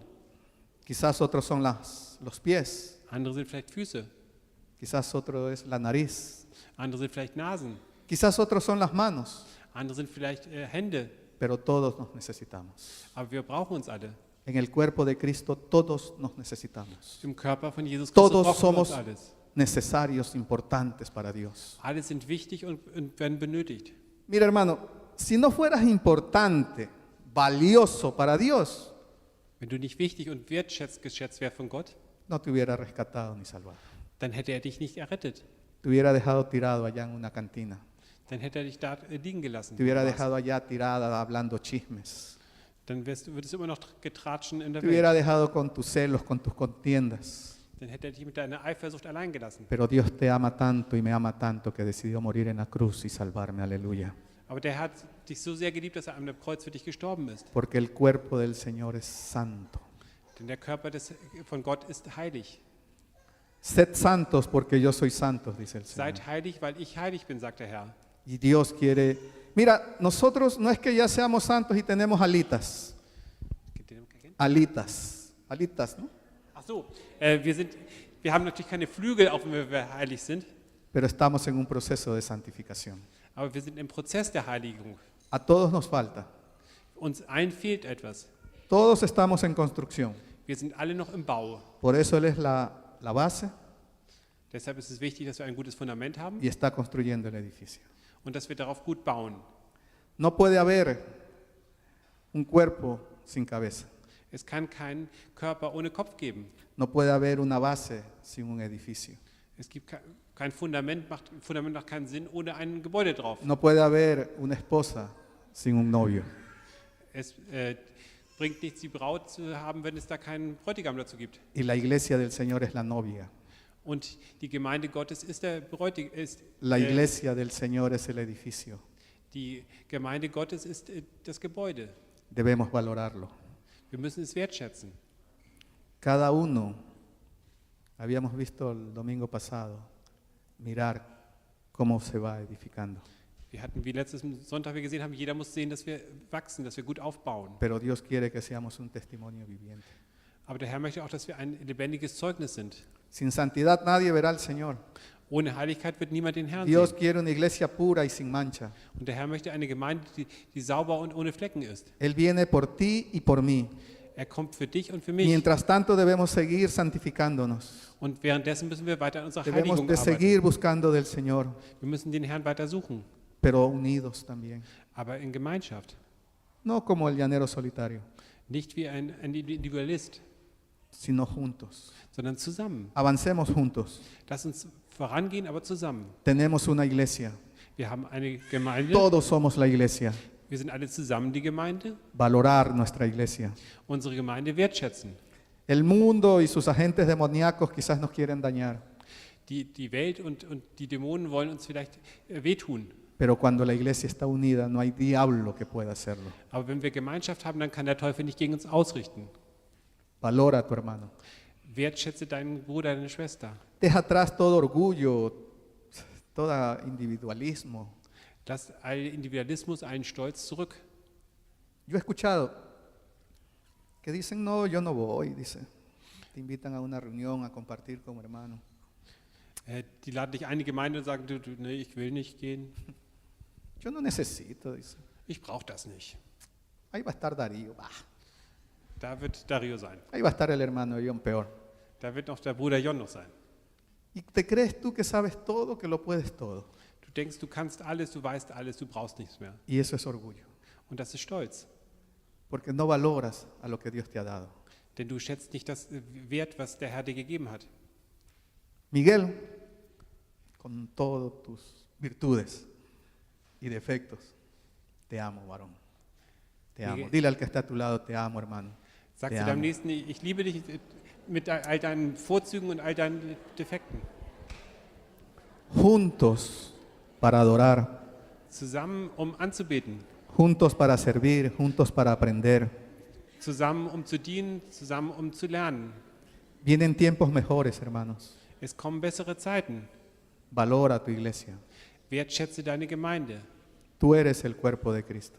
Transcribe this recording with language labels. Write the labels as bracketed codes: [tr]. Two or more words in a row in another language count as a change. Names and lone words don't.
[es] Quizás otros son los pies. [de] Andere sind vielleicht Füße. [es] Quizás otro es la nariz. [de] Andere sind vielleicht Nasen. [es] Quizás otros son las manos. [de] Andere sind vielleicht Hände. [es] Pero todos nos necesitamos. [de] Aber wir brauchen uns alle. [es] En el cuerpo de Cristo todos nos necesitamos. [de] Im Körper von Jesus Christus [es] Todos [de] brauchen wir uns [es] somos [de] alles. [es] necesarios, importantes para Dios. [de] Alle sind wichtig und werden benötigt. [es] Mira, hermano, si no fueras importante, valioso para Dios, [de] Wenn du nicht wichtig und geschätzt wärst von Gott, [es] no te hubiera rescatado ni salvado. [de] dann hätte er dich nicht errettet. [es] Te hubiera dejado tirado allá en una cantina. [de] Dann hätte er dich da liegen gelassen. [es] Te hubiera dejado allá tirada hablando chismes. [de] Dann würdest du immer noch getratschen in der [es] Te hubiera [de] Welt. [es] dejado con tus celos, con tus contiendas. [de] Dann hätte er dich mit deiner Eifersucht allein gelassen. [es] Pero Dios te ama tanto y me ama tanto que decidió morir en la cruz y salvarme. Aleluya. [de] Aber der hat dich so sehr geliebt, dass er am Kreuz für dich gestorben ist. [es] Porque el cuerpo del Señor es santo. [de] Denn der Körper von Gott ist heilig. [es] Sed santos porque yo soy santo, dice el Señor. [de] Seid heilig, weil ich heilig bin, sagt der Herr. [es] Y Dios quiere... Mira, nosotros no es que ya seamos santos y tenemos alitas. Alitas. Alitas, ¿no? [de] Ach so, wir haben natürlich keine Flügel, auch wenn wir heilig sind, [es] Pero estamos en un proceso de santificación. [de] aber wir sind im Prozess der Heiligung. [es] A todos nos falta. [de] Uns allen fehlt etwas. [es] Todos estamos en construcción. [de] Wir sind alle noch im Bau. [es] Por eso Él es la base [de] Deshalb ist es wichtig, dass wir ein gutes Fundament haben [es] y está construyendo el edificio. [de] und dass wir darauf gut bauen. [es] No puede haber un cuerpo sin cabeza. [de] Es kann keinen Körper ohne Kopf geben. [es] No puede haber una base sin un edificio. [de] Es gibt kein Fundament, Fundament macht keinen Sinn ohne ein Gebäude drauf. [es] No puede haber una esposa sin un novio. [de] Es bringt nichts, die Braut zu haben, wenn es da keinen Bräutigam dazu gibt. [es] Y la iglesia del Señor es la novia. [de] Und die Gemeinde Gottes ist der Bräutigam. [es] La iglesia del Señor es el edificio. [de] Die Gemeinde Gottes ist das Gebäude. [es] Debemos valorarlo. [de] Wir müssen es wertschätzen. [es] Cada uno, habíamos visto el domingo pasado, mirar cómo se va edificando. [de] Wir hatten, wie letztes Sonntag wir gesehen haben, jeder muss sehen, dass wir wachsen, dass wir gut aufbauen. [es] Pero Dios quiere que seamos un testimonio viviente. [de] Aber der Herr möchte auch, dass wir ein lebendiges Zeugnis sind. [es] Sin santidad nadie verá al Señor. [de] Ohne Heiligkeit wird niemand den Herrn [es] Dios [de] sehen. [es] quiere una iglesia pura y sin mancha. [de] Und der Herr möchte eine Gemeinde, die sauber und ohne Flecken ist. [es] Él viene por ti y por mí. [de] Er kommt für dich und für mich. [es] Mientras tanto debemos seguir santificándonos. [de] Und währenddessen müssen wir weiter an unserer [es] Debemos [de] Heiligung [es] de [de] arbeiten. [es] seguir buscando del Señor, [de] Wir müssen den Herrn weiter suchen, [es] pero unidos también. [de] aber in Gemeinschaft. [es] No como el llanero solitario, [de] Nicht wie ein Individualist, [es] sino juntos. [de] sondern zusammen. [es] Avancemos juntos. [de] Lass uns vorangehen, aber zusammen. [es] Tenemos una iglesia. [de] Wir haben eine Gemeinde. [es] Todos somos la iglesia. [de] Wir sind alle zusammen die Gemeinde. [es] Valorar nuestra iglesia. [de] Unsere Gemeinde wertschätzen. [es] El mundo y sus agentes demoníacos quizás nos quieren dañar, [de] Die Welt und die Dämonen wollen uns vielleicht wehtun. [es] pero cuando la iglesia está unida no hay diablo que pueda hacerlo. [de] Aber wenn wir Gemeinschaft haben, dann kann der Teufel nicht gegen uns ausrichten. [es] Valora a tu hermano. [de] Wertschätze deinen Bruder, deine Schwester. [es] Deja atrás todo orgullo, todo individualismo. [de] Lass all Individualismus, allen Stolz zurück. [es] Yo he escuchado que dicen, no, yo no voy, dice. Te invitan a una reunión a compartir como hermano. [de] Die laden dich ein in die Gemeinde und sagen, nee, ich will nicht gehen. [es] Yo no necesito, dice. [de] Ich brauche das nicht. [es] Ahí va a estar Darío. Bah. [de] Da wird Dario sein. [es] Ahí va a estar el hermano John peor. [de] Da wird noch der Bruder Jon noch sein. [es] ¿Y te crees tú que sabes todo, que lo puedes todo? [de] Du denkst, du kannst alles, du weißt alles, du brauchst nichts mehr. [es] Y eso es orgullo, [de] Und das ist Stolz. [es] porque no valoras a lo que Dios te ha dado. [de] Denn du schätzt nicht das Wert, was der Herr dir gegeben hat. [es] Miguel, con todas tus virtudes y defectos, te amo, varón. Te amo. Miguel. Dile al que está a tu lado, te amo, hermano. [de] Sag [es] Te [de] zu deinem [es] amo. [de] Nächsten, ich liebe dich mit all deinen Vorzügen und all deinen Defekten. [es] Juntos para adorar, [de] Zusammen, um anzubeten. [es] juntos para servir, juntos para aprender. [de] Zusammen, um zu dienen. Zusammen, um zu lernen. [es] Vienen tiempos mejores, hermanos. [de] Es kommen bessere Zeiten. [es] Valora tu iglesia. [de] Wertschätze deine Gemeinde. [es] Tú eres el cuerpo de Cristo.